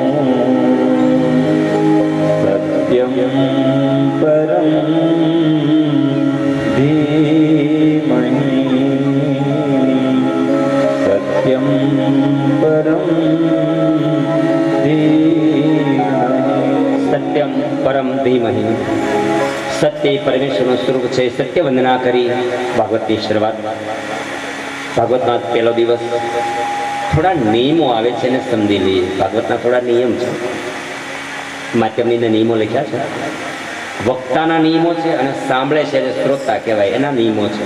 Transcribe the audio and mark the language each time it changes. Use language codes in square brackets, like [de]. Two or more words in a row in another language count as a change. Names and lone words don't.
[sa] सत्यं परं धीमहि सत्यं परं धीमहि सत्यं परम धीमहि सत्य परमेश्वरનું [gu] સ્વરૂપ છે. સત્ય વંદના કરી ભાગવતની શરૂઆત. ભાગવતના પહેલો દિવસ થોડા નિયમો આવે છે ને સમજી લઈએ. ભાગવતના થોડા નિયમ છે, માધ્યમની અંદર નિયમો લખ્યા છે. વક્તાના નિયમો છે અને સાંભળે છે જે શ્રોતા કહેવાય એના નિયમો છે.